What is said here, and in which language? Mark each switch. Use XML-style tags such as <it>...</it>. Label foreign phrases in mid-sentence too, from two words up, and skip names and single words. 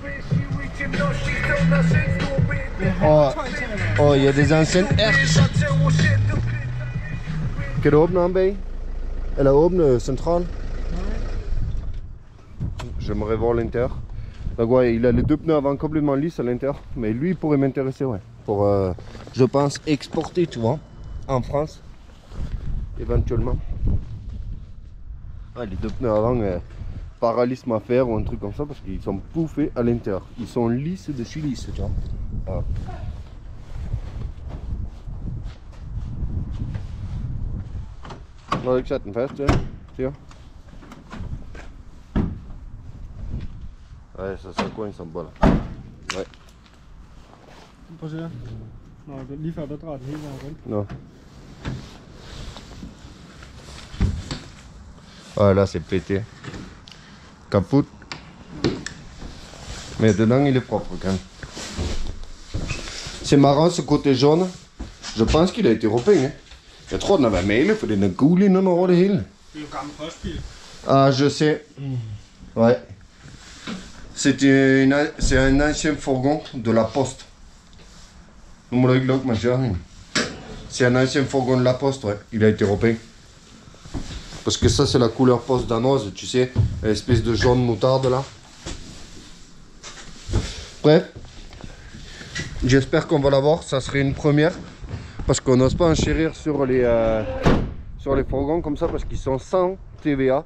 <fr>Og il y a des anciennes R.</fr> <da>Kan du åbne om bag? Eller åbne central?</da> <fr>j'aimerais voir l'intérieur. Donc ouais, il a les deux pneus avant complètement lisses à l'intérieur. Mais lui, il pourrait m'intéresser, ouais. Pour, je pense, exporter, tu vois, en France, éventuellement. Ouais, les deux pneus avant, paralysme à faire ou un truc comme ça, parce qu'ils sont bouffés à l'intérieur. Ils sont lisses de chez lisses, tu vois. Voilà.</fr> <da>Nå, ik sat den fast, ja. Siger.</da> <fr>Ouais, ça coince en bas là. Ouais.</fr> <da>Prøv at se her. Nå, lige før der drejer den hele vejen rundt.</da> <fr>Non. Ah là c'est pété. Caput. Mais dedans il est propre quand même. C'est marrant ce côté jaune. Je pense qu'il a été repeint. Hein.</fr> <da>Jeg tror den har været malet, for den er gul inden over det hele. Det er jo gammel postbil.</da> <fr>Ah je sais. Ouais. C'est un ancien fourgon de la poste.</fr> <da>Nu må du ikke lukke mig, Jørgen.</da> <fr>C'est un ancien fourgon de la poste, ouais. Il a été repeint. Parce que ça c'est la couleur poste danoise, tu sais, l'espèce de jaune moutarde là. Bref, j'espère qu'on va l'avoir, ça serait une première. Parce qu'on n'ose pas enchérir sur les fourgons comme ça, parce qu'ils sont sans TVA.</fr>